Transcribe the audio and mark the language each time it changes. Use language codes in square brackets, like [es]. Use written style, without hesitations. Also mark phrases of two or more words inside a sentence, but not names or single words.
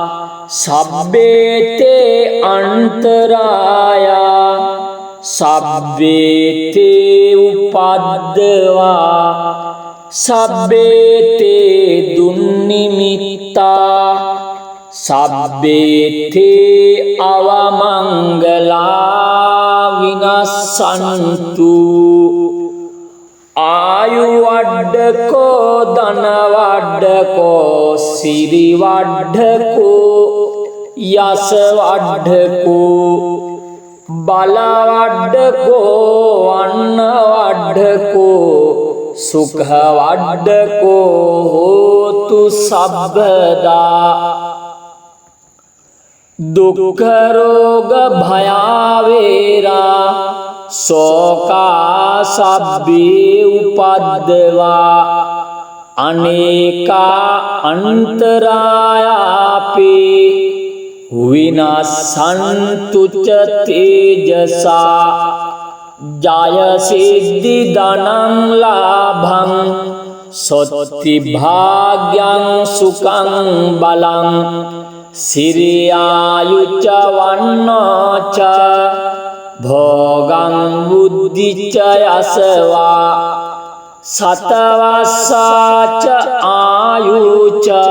[pi] සබ්බේතේ අන්තරායා සබ්බේතේ උපද්දවා සබ්බේතේ දුන්නිමිත්තා සබ්බේතේ අවමංගලා විනස්සන්තු ආයු වඩ්ඩකෝ ධන වඩ්ඩකෝ සිරි වඩ්ඩකෝ යස වඩ්ඩකෝ බල වඩ්ඩකෝ අන්න වඩ්ඩකෝ සුඛ වඩ්ඩකෝ හෝතු සබ්බදා දුක්ඛ රෝග භයාවේරා සෝකා සබ්බේ උපද්දවා අනේකා අන්තරායාපේ විනස්සන්තු ච තේජසා ජය සිද්ධි ධනං ලාභං සොත්ති භාග්‍යං සුඛං බලං සිරියායුච්ච වන්නෝච භෝගං බුද්ධිච්ච යසවා සතවස්සාච ආයුච